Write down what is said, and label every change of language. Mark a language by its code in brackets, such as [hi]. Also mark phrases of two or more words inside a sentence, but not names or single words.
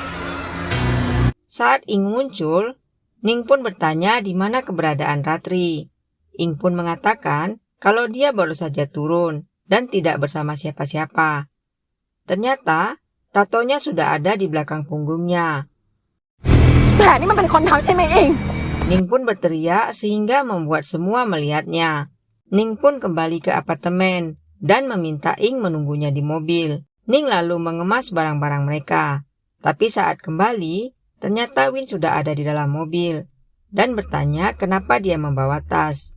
[id] Saat Ing muncul, Ning pun bertanya di mana keberadaan Ratri. Ing pun mengatakan kalau dia baru saja turun dan tidak bersama siapa-siapa. Ternyata, tatonya sudah ada di belakang punggungnya. [th] แผลนี่มันเป็นคนทำใช่ไหมเอง [id] Ning pun berteriak sehingga membuat semua melihatnya. Ning pun kembali ke apartemen dan meminta Ing menunggunya di mobil. Ning lalu mengemas barang-barang mereka. Tapi saat kembali, ternyata Win sudah ada di dalam mobil dan bertanya kenapa dia membawa tas.